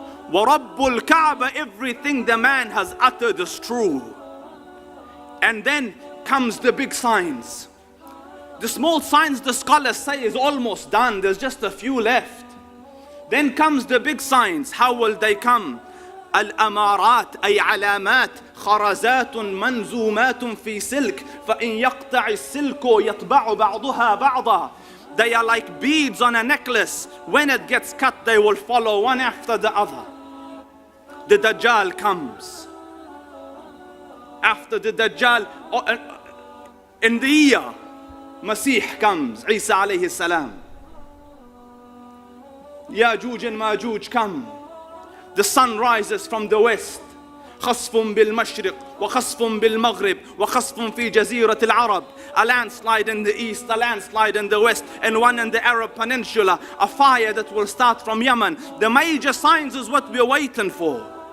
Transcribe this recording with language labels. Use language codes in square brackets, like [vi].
[ar] وَرَبُّ الْكَعْبَ, [en] everything the man has uttered is true. And then comes the big signs. The small signs the scholars say is almost done. There's just a few left. Then comes the big signs. How will they come? [ar] الأمارات أي علامات خرزات منزومات في سلك فإن يقطع السلك يطبع بعضها بعضا. [en] They are like beads on a necklace. When it gets cut, they will follow one after the other. The Dajjal comes. after the Dajjal, in the year Masih comes, Isa alayhi salam, Yajuj and Majuj come. The sun rises from the west. [ar] خصف بالمشرق وخصف بالمغرب وخصف في جزيرة العرب. [en] A landslide in the east, a landslide in the west, and one in the Arab Peninsula. A fire that will start from Yemen. The major signs is what we're waiting for.